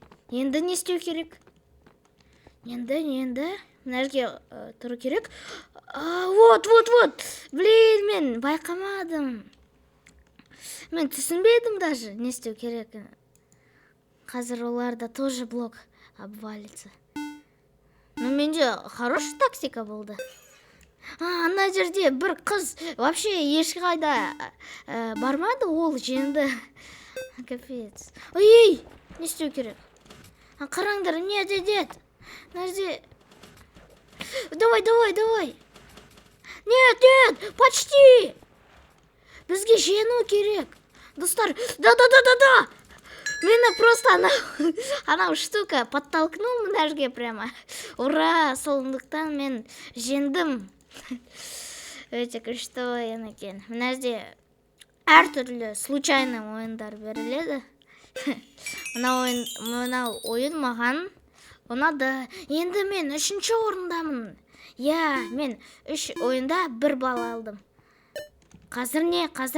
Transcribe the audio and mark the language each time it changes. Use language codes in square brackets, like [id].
[kk] Енді не істеу керек? Енді мына жерге тұру керек. Вот. Блин, мен байқамадым. Мен түсінбедім даже не істеу керек. Қазір оларда тоже [ru] блок обвалится. [kk] Менде [ru] хороший тактика [kk] болды. Ана жерде бір қыз вообще ешқайда бармады, ол жеңді. Капец. Ой, не істеу керек? Қараңдар, не дедет? [ru] Давай. Нет, почти. [kk] Бізге жеңу керек. Достар, да. Мені просто анау штука подтолкнул мына жерге прямо. Ура, сондықтан мен жеңдім. Өте күшті ойын екен. Мына жерде әртүрлі случайный ойындар беріледі. Мына ойын маған ұнады. Енді мен 3-ші орындамын. Мен 3 ойында 1 балл алдым. Қазір не?